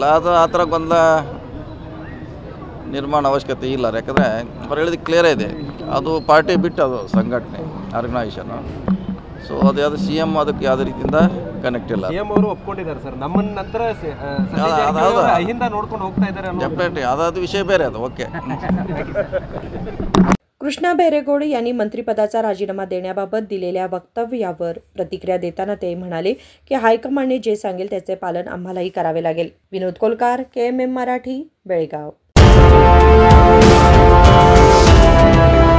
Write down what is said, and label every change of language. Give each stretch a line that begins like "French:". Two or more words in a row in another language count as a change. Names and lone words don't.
Kannada: ಅದು ಆ ಥರ ಗೊಂದಲ ನಿರ್ಮಾಣ ಅವಶ್ಯಕತೆ ಇಲ್ಲ. ಯಾಕಂದರೆ ಅವ್ರು ಹೇಳಿದ ಕ್ಲಿಯರೇ ಇದೆ. ಅದು ಪಾರ್ಟಿ ಬಿಟ್ಟು ಅದು ಸಂಘಟನೆ ಆರ್ಗನೈಸೇಷನು. ಸೊ ಅದು ಯಾವುದು ಸಿ ಎಮ್ ಅದಕ್ಕೆ ಯಾವುದೇ ರೀತಿಯಿಂದ ಕನೆಕ್ಟ್ ಇಲ್ಲ. ಸಿಎಂ ಅವರು ಒಪ್ಕೊಂಡಿದ್ದಾರೆ ಸರ್, ನಮ್ಮನ್ನ ನಂತರ ಅಹಿಂದ ನೋಡ್ಕೊಂಡು ಹೋಗ್ತಾ ಇದ್ದಾರೆ ಅನ್ನೋ ಡೆಫಿನೆಟ್ಲಿ ಅದಾದ ವಿಷಯ ಬೇರೆ ಅದು.
English: ओके.
Marathi: कृष्णा बैरेगौड यांनी मंत्रिपदाचा राजीनामा देण्याबाबत दिलेल्या वक्तव्यावर प्रतिक्रिया देताना ते म्हणाले की हायकमांडने जे सांगेल त्याचे पालन आम्हालाही करावे लागेल. विनोद कोलकार, KMM मराठी, बेळगाव.